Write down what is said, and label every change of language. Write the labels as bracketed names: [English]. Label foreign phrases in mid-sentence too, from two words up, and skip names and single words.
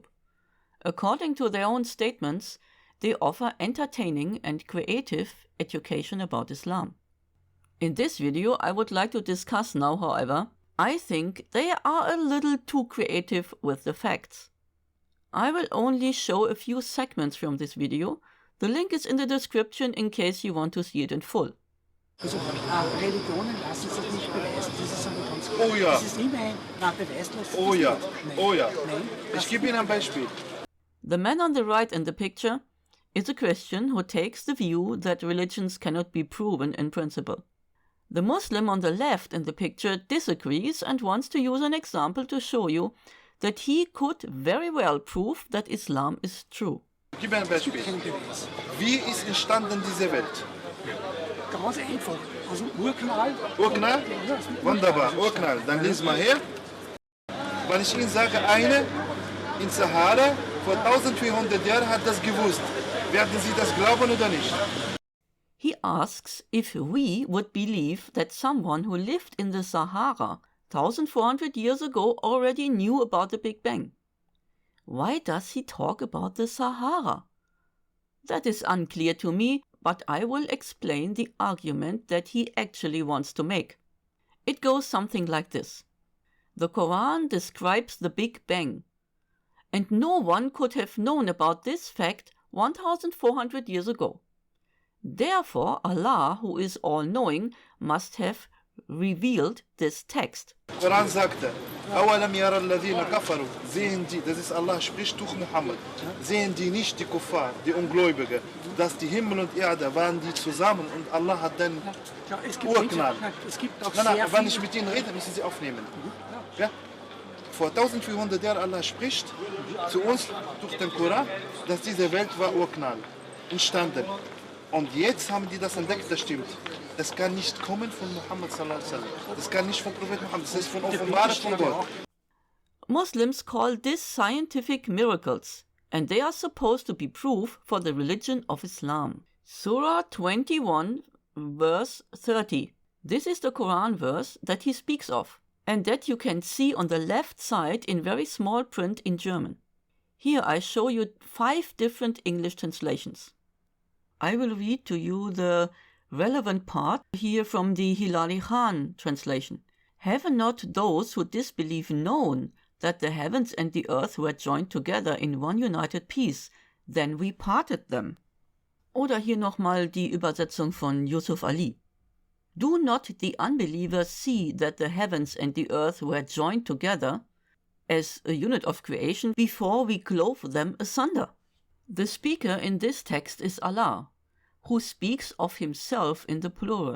[English] According to their own statements, they offer entertaining and creative education about Islam. In this video, I would like to discuss now, however, I think they are a little too creative with the facts. I will only show a few segments from this video. The link is in the description in case you want to see it in full. [German] Also, Religionen lassen sich nicht beweisen. Das ist aber ganz klar. Oh ja. Das ist immer ein beweislos. Oh ja. Nein. Oh ja. Nein. Ich gebe Ihnen ein Beispiel. [English] The man on the right in the picture is a Christian who takes the view that religions cannot be proven in principle. The Muslim on the left in the picture disagrees and wants to use an example to show you that he could very well prove that Islam is true. [German] Ich gebe Ihnen ein Beispiel. Wie ist entstanden diese Welt? Ganz einfach. Also Urknall. Urknall? Wunderbar, Urknall. Dann lesen wir her. Wenn ich Ihnen sage, eine in Sahara vor 1400 Jahren hat das gewusst. Werden Sie das glauben oder nicht? [English] He asks if we would believe that someone who lived in the Sahara 1400 years ago already knew about the Big Bang. Why does he talk about the Sahara? That is unclear to me, but I will explain the argument that he actually wants to make. It goes something like this. The Quran describes the Big Bang, and no one could have known about this fact 1400 years ago. Therefore, Allah, who is all-knowing, must have revealed this text. [German] Koran sagte, [Arabic] أَوَلَمْ يَرَ الَّذِينَ كَفَرُوا. [German] Sehen die, das ist Allah spricht durch Muhammad, sehen die nicht die Kuffar, die Ungläubige, dass die Himmel und Erde waren die zusammen und Allah hat den Urknall. Nein, wenn ich mit Ihnen rede, müssen Sie aufnehmen. Ja? Vor 1400 Jahren Allah spricht zu uns durch den Koran, dass diese Welt war Urknall entstanden. Und jetzt haben die das entdeckt, das stimmt. Das kann nicht kommen von Muhammad [Arabic] صلى الله عليه وسلم. [German] Das kann nicht von Prophet Muhammad, das ist von Offenbarung von Gott. [English] Muslims call this scientific miracles, and they are supposed to be proof for the religion of Islam. Surah 21, verse 30. This is the Quran verse that he speaks of, and that you can see on the left side in very small print in German. Here I show you 5 different English translations. I will read to you the relevant part here from the Hilali Khan translation. Have not those who disbelieve known that the heavens and the earth were joined together in one united piece, then we parted them. [German] Oder hier nochmal die Übersetzung von Yusuf Ali. [English] Do not the unbelievers see that the heavens and the earth were joined together as a unit of creation before we clove them asunder? The speaker in this text is Allah, who speaks of himself in the plural.